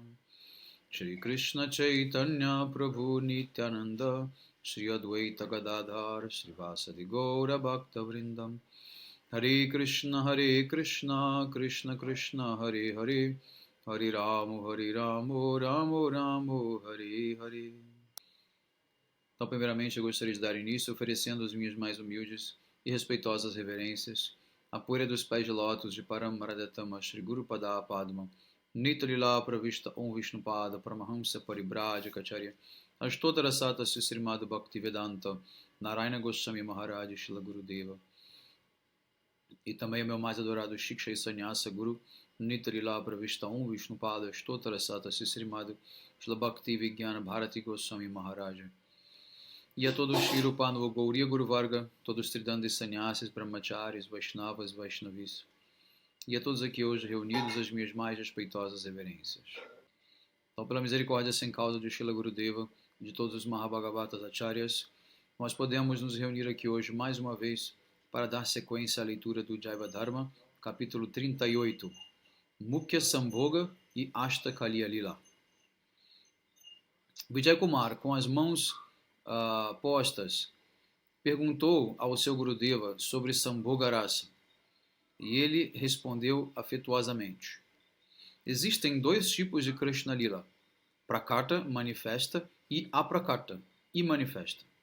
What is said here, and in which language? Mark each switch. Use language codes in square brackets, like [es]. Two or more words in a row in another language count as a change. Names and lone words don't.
[sa] Shri Krishna Chaitanya Prabhu Nityananda Shri Advaita Gadadhar Srivasadi Gaura Bhakta Vrindam Hare Krishna Krishna Krishna Hare Hare Hare Ramo Ramo Ramo Hare Hare. [pt] Então, primeiramente, eu gostaria de dar início oferecendo as minhas mais humildes e respeitosas reverências à poeira dos pés de lótus de [sa] Paramaradatama Shri Guru Pada Padma Nitalila Pravishta Om Vishnupada Paramahamsa Paribhajacharya Ashtotara Sata Srimad Bhaktivedanta Narayana Goswami Maharaj Shila Gurudeva. [pt] E também o meu mais adorado [sa] Shiksha Sanyasa Guru Nitalila Pravishta Om Vishnupada Ashtotara Sata Srimad Shila Bhaktivedanta Bharati Goswami Maharaj. [pt] E a todos [sa] Shri Rupa Gauriya Guru Varga, [pt] todos Tridandis Sannyasis, Brahmacharis, Vaishnavas, Vaishnavis. E a todos aqui hoje reunidos as minhas mais respeitosas reverências. Então, pela misericórdia sem causa de Srila Gurudeva e de todos os Mahabhagavatas Acharyas, nós podemos nos reunir aqui hoje mais uma vez para dar sequência à leitura do Jaiva Dharma, capítulo 38, Mukhya Sambhoga e Ashta Kaliya Lila. Vijay Kumar, com as mãos postas, perguntou ao seu Gurudeva sobre Sambhoga Rasa. E ele respondeu afetuosamente: existem dois tipos de Krishna Lila, Prakata, manifesta, e Aprakata, imanifesta.